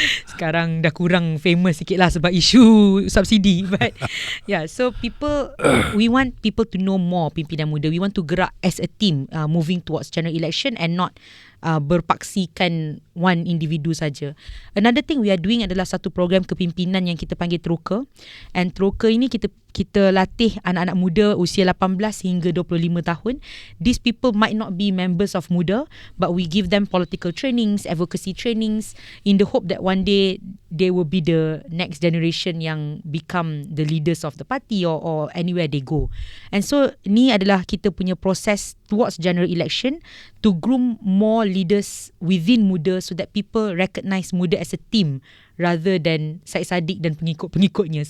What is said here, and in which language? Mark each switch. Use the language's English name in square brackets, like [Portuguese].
[Malay] Sekarang dah kurang famous sikit lah sebab isu subsidi. [English] But yeah, so we want people to know more [Malay] pimpinan muda. [English] We want to [Malay] gerak [English] as a team moving towards general election and not [Malay] berpaksikan [English] one [Malay] individu saja. [English] Another thing we are doing [Malay] adalah satu program kepimpinan yang kita panggil Troka. And Troka ini kita latih anak-anak muda usia 18 hingga 25 tahun. [English] These people might not be members of MUDA, but we give them political trainings, advocacy trainings in the hope that one day they will be the next generation [Malay] yang [English] become the leaders of the party or anywhere they go. And so [Malay] ni adalah kita punya proses [English] towards general election to groom more leaders within MUDA so that people recognise MUDA as a team rather than Syed Saddiq [Malay] dan pengikut-pengikutnya.